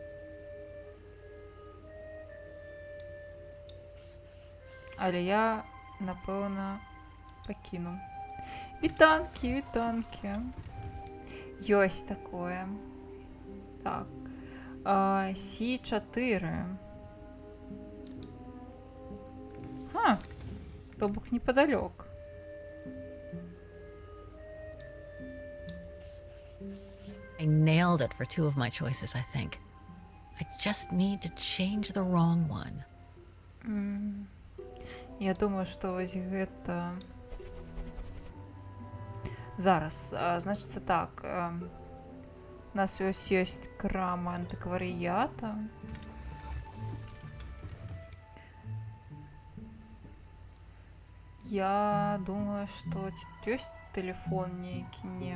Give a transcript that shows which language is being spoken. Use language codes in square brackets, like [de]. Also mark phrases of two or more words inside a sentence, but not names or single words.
[be] Але я, напэўна, пакіну. Вітанкі, вітанкі. Ёсць такое. Так. C4. То бок непадалёк. [en] I nailed it for two of my choices, I think. I just need to change the wrong one. [be] Я думаю, што вось гэта... Зараз, значыцца так. У нас ёсць крама антыкварыята. Я думаю, што ёсць тэлефон нейкі, не.